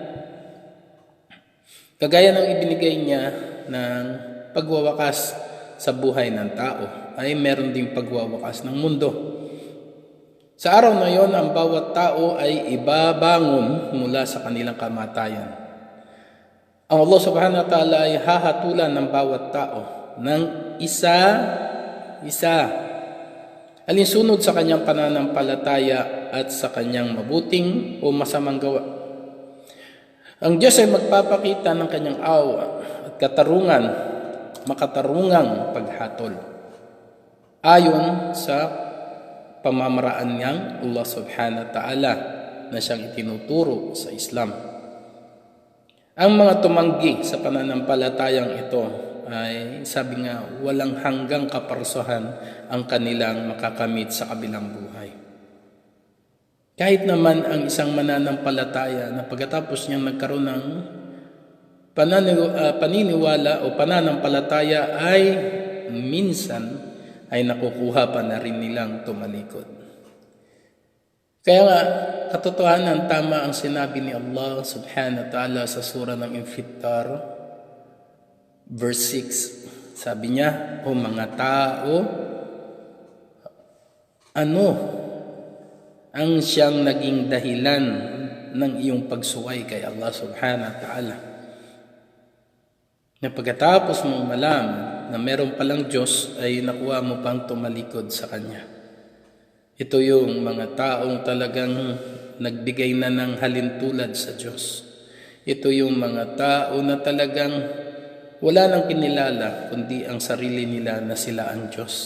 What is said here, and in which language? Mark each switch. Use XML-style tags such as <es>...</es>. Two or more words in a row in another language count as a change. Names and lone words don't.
<tl>Kagaya ng ibinigay niya ng pagwawakas sa buhay ng tao, ay meron ding pagwawakas ng mundo. Sa araw na yon, ang bawat tao ay ibabangon mula sa kanilang kamatayan. Ang</tl> <ar>الله سبحانه وتعالى</ar> <tl>ay hahatulan ng bawat tao ng isa-isa, alinsunod sa kanyang pananampalataya at sa kanyang mabuting o masamang gawa. Ang Diyos ay magpapakita ng kanyang awa at katarungan, makatarungang paghatol. ayon sa pamamaraan niyang</tl> <ar>الله سبحانه وتعالى</ar> <tl>na siyang itinuturo sa Islam. Ang mga tumanggi sa pananampalatayang ito ay sabi nga walang hanggang kaparusahan ang kanilang makakamit sa kabilang buhay. Kahit naman ang isang mananampalataya na pagkatapos niyang nagkaroon ng paniniwala o pananampalataya ay minsan ay nakukuha pa na rin nilang tumalikod. Kaya nga, katotohanan, tama ang sinabi ni</tl> <ar>الله سبحانه وتعالى</ar> <tl>sa surah ng Infitar, verse 6. Sabi niya, o mga tao, ano ang siyang naging dahilan ng iyong pagsuway kay</tl> <ar>الله سبحانه وتعالى?</ar> <tl>Na pagkatapos mong malaman na meron palang Diyos ay nakuha mo pang tumalikod sa Kanya. Ito yung mga taong talagang nagbigay na ng halintulad sa Diyos. Ito yung mga tao na talagang wala nang kinilala kundi ang sarili nila na sila ang Diyos.</tl>